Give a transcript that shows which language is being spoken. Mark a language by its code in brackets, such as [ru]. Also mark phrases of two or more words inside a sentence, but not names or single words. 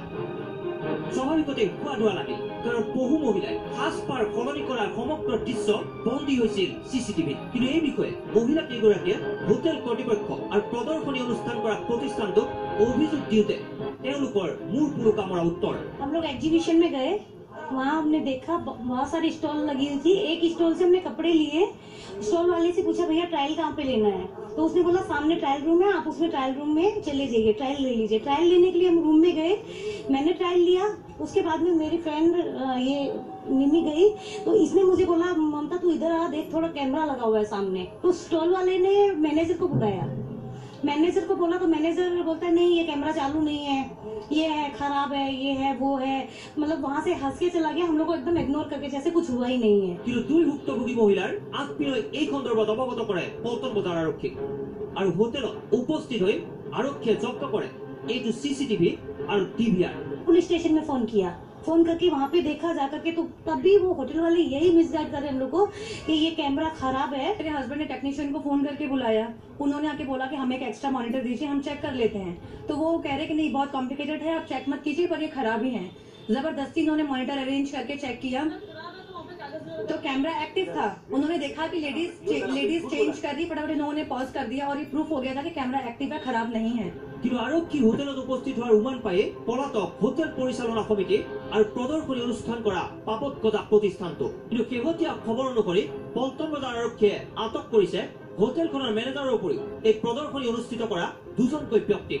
[as] স্বাভাৱিকতে সোৱাদোৱা লাগিল, কাৰণ বহু মহিলাই সাজপাৰ সলনি কৰাৰ সমগ্ৰ দৃশ্য বন্দী হৈছিল চিচিটিভিত। কিন্তু এই বিষয়ে মহিলা কেইগৰাকীয়ে হোটেল কৰ্তৃপক্ষ আৰু প্ৰদৰ্শনী অনুষ্ঠান কৰা প্ৰতিষ্ঠানটোক অভিযোগ দিওঁতে তেওঁলোকৰ মূৰ পুৰো কামৰা উত্তৰ। [hi] हम लोग एग्जीबिशन में गए, वहाँ हमने देखा बहुत सारी स्टॉल लगी हुई थी। एक स्टॉल से हमने कपड़े लिए, स्टॉल वाले से पूछा भैया ट्रायल कहाँ पे लेना है, तो उसने बोला सामने [en] trial room [hi] है, आप उसमें [en] trial room [hi] में चले जाइए, ट्रायल ले लीजिए। ट्रायल लेने के लिए हम रूम में गए, मैंने ट्रायल लिया। उसके बाद में मेरी फ्रेंड ये मिमी गई, तो इसने मुझे बोला ममता तू इधर आ देख, थोड़ा कैमरा लगा हुआ है सामने। तो स्टॉल वाले ने मैनेजर को बुलाया, मैनेजर को बोला तो मैनेजर बोलता है नहीं ये कैमरा चालू नहीं है, ये है खराब है, ये है वो है, मतलब वहाँ से हंस के चला गया। हम लोग को एकदम इग्नोर करके जैसे कुछ हुआ ही नहीं है। [as] কিন্তু দুই ভুক্তভোগী মহিলাৰ আগপিলৈ এই সন্দৰ্ভত অৱগত কৰে পল্টন বজাৰ আৰক্ষীক, আৰু হোটেলত উপস্থিত হৈ আৰক্ষীয়ে জব্দ কৰে এইটো চিচিটিভি আৰু ডিভিআৰ। [en] police station [hi] में फोन किया, फोन करके वहाँ पे देखा जाकर के, तो तभी वो होटल वाले यही मिसगाइड कर रहे हम लोग को कि ये कैमरा खराब है। मेरे हस्बैंड ने टेक्नीशियन को फोन करके बुलाया, उन्होंने आके बोला कि हमें एक [en] extra monitor [hi] दीजिए, हम चेक कर लेते हैं। तो वो कह रहे कि नहीं बहुत कॉम्प्लिकेटेड है, आप चेक मत कीजिए, पर ये खराब ही है। जबरदस्ती इन्होंने [en] monitor arrange [hi] करके चेक किया तो [en] camera active [hi] था। उन्होंने देखा कि [en] ladies change [hi] कर रही, फटाफट इन्होंने पॉज कर दिया और ये प्रूफ हो गया था कि [en] camera active [hi] है, खराब नहीं है। [as] কিন্তু আৰক্ষী হোটেলত উপস্থিত হোৱাৰ উমান পায়ে পলাতক হোটেল পৰিচালনা সমিতি আৰু প্ৰদৰ্শনী অনুষ্ঠান কৰা পাপতকজা প্ৰতিষ্ঠানটো। কিন্তু শেহতীয়া খবৰ অনুসৰি পল্টন বজাৰ আৰক্ষীয়ে আটক কৰিছে হোটেলখনৰ মেনেজাৰৰ উপৰিও এই প্ৰদৰ্শনী অনুষ্ঠিত কৰা 2জনকৈ ব্যক্তিক।